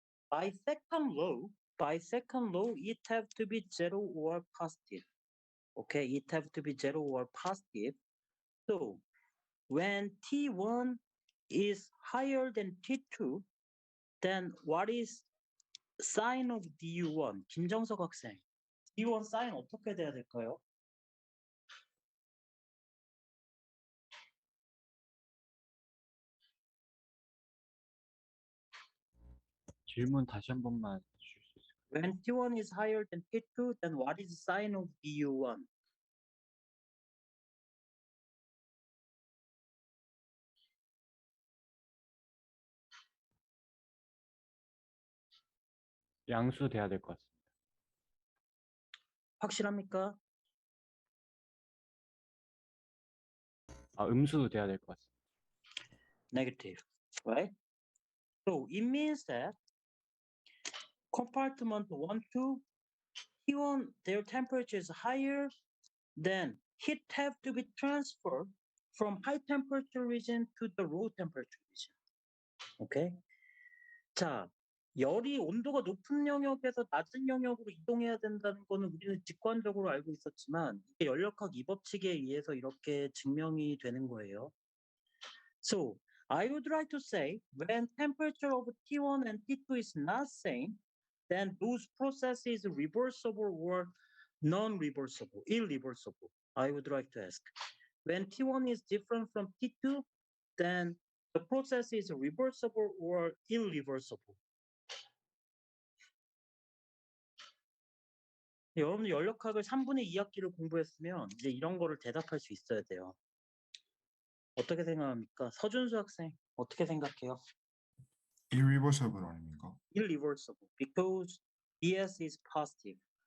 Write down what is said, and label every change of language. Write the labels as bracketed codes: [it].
[en] By second law, it have to be 0 or positive. Okay, it have to be 0 or positive. So when T1 is higher than T2, then what is sign of du1? [ko] 김정석 학생, du1 sign 어떻게 돼야 될까요? 질문 다시 한 번만 주실 수 있을까요? [en] When T1 is higher than T2, then what is sign of du1? [ko] 양수 돼야 될 것 같습니다. 확실합니까? 음수 돼야 될 것 같습니다. [en] Negative, right? So it means that compartment 1, 2, T1, their temperature is higher, then heat have to be transferred from high temperature region to the low temperature region. Okay? [ko] 자, 열이 온도가 높은 영역에서 낮은 영역으로 이동해야 된다는 거는 우리는 직관적으로 알고 있었지만 이게 연력학 이법칙에 의해서 이렇게 증명이 되는 거예요. [en] So, I would like to say when temperature of T1 and T2 is not same, then those processes reversible or non-reversible, irreversible. I would like to ask. When T1 is different from T2, then the process is reversible or irreversible. [ko] 여러분 연력학을 3분의 2학기를 공부했으면 이제 이런 거를 대답할 수 있어야 돼요. 어떻게 생각합니까? 서준수 학생 어떻게 생각해요? irreversible 아닙니까? [en] Irreversible because DS is positive.